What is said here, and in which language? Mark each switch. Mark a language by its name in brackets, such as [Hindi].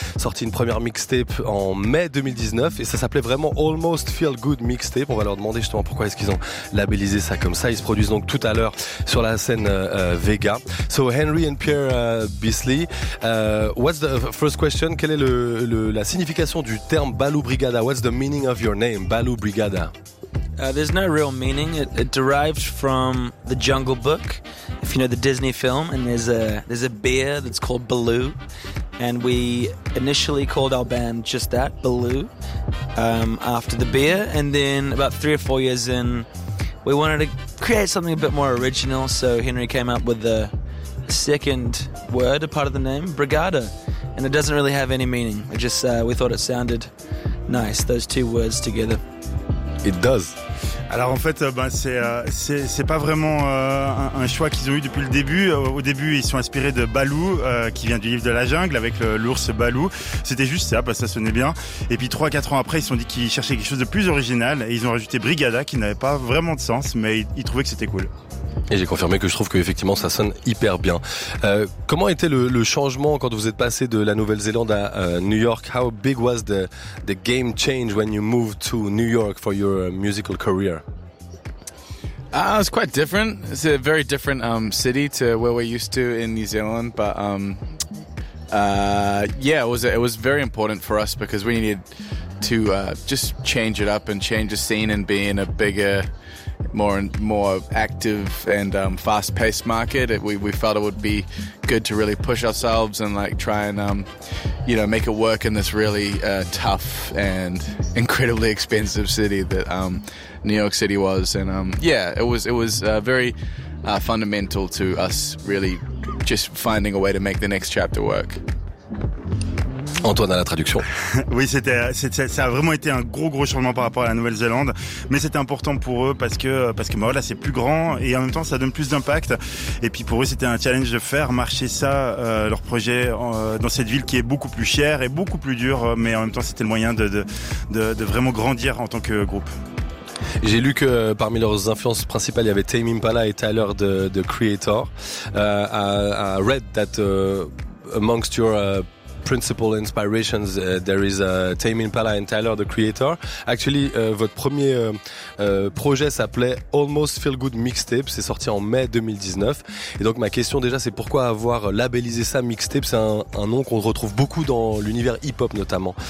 [French] Sorti une première mixtape en mai 2019 et ça s'appelait vraiment Almost Feel Good Mixtape. On va leur demander justement pourquoi est-ce qu'ils ont labellisé ça comme ça. Ils se produisent donc tout à l'heure sur la scène Vega. [English] So, Henry and Pierre Beasley. What's the first question? [French] Quelle est la signification du terme Balu Brigada? [English] What's the meaning of your name, Balu Brigada? There's no real meaning. It derived from the Jungle Book, if you know the Disney film, and there's a bear that's called Baloo. And we initially called our band just that, Baloo, after the bear. And then about 3 or 4 years in, we wanted to create something a bit more original, so Henry came up with the second word, a part of the name, Brigada, and it doesn't really have any meaning. It just we thought it sounded nice, those two words together. It does. [French] Alors en fait, c'est pas vraiment un choix qu'ils ont eu depuis le début. Au début, ils sont inspirés de Balou, qui vient du livre de la jungle, avec l'ours Balou. C'était juste ça, parce que ça sonnait bien. Et puis 3-4 ans après, ils se sont dit qu'ils cherchaient quelque chose de plus original, et ils ont rajouté Brigada, qui n'avait pas vraiment de sens, mais ils trouvaient que c'était cool. Et j'ai confirmé que je trouve qu'effectivement ça sonne hyper bien. Comment était le changement quand vous êtes passé de la Nouvelle-Zélande à New York? [English] How big was the game change when you moved to New York for your musical career? It's quite different. It's a very different city to where we're used to in New Zealand. But it was very important for us because we needed to just change it up and change the scene and be in a bigger, more active and fast-paced market. We felt it would be good to really push ourselves and like try and make it work in this really tough and incredibly expensive city that New York City was. And it was very fundamental to us really just finding a way to make the next chapter work. [French] Antoine à la traduction. Oui, ça a vraiment été un gros changement par rapport à la Nouvelle-Zélande, mais c'était important pour eux parce que voilà, c'est plus grand et en même temps ça donne plus d'impact. Et puis pour eux, c'était un challenge de faire marcher ça, leur projet, dans cette ville qui est beaucoup plus chère et beaucoup plus dure, mais en même temps c'était le moyen de vraiment grandir en tant que groupe. J'ai lu que parmi leurs influences principales, il y avait Tame Impala et Tyler de Creator. [English] I read that amongst your principal inspirations, there is Tame Impala and Tyler, the Creator. [French] Actually, votre premier projet s'appelait Almost Feel Good Mixtape. C'est sorti en mai 2019. Et donc, ma question déjà, c'est pourquoi avoir labellisé ça mixtape? C'est un nom qu'on retrouve beaucoup dans l'univers hip-hop notamment.